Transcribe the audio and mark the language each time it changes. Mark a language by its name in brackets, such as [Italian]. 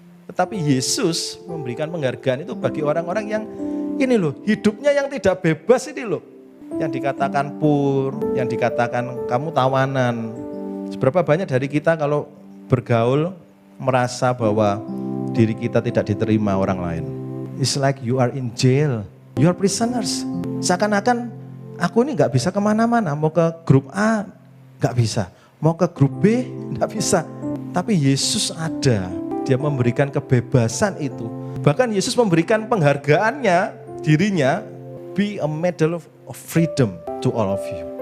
[Indonesian] Tetapi Yesus memberikan penghargaan itu bagi orang-orang yang ini loh, hidupnya yang tidak bebas ini loh. Yang dikatakan poor, yang dikatakan kamu tawanan. Seberapa banyak dari kita kalau bergaul merasa bahwa diri kita tidak diterima orang lain. [English] It's like you are in jail, you are prisoners. [Indonesian] Seakan-akan aku ini gak bisa kemana-mana, mau ke grup A gak bisa, mau ke grup B gak bisa. Tapi Yesus ada, dia memberikan kebebasan itu. Bahkan Yesus memberikan penghargaannya, dirinya, [English] be a medal of freedom to all of you.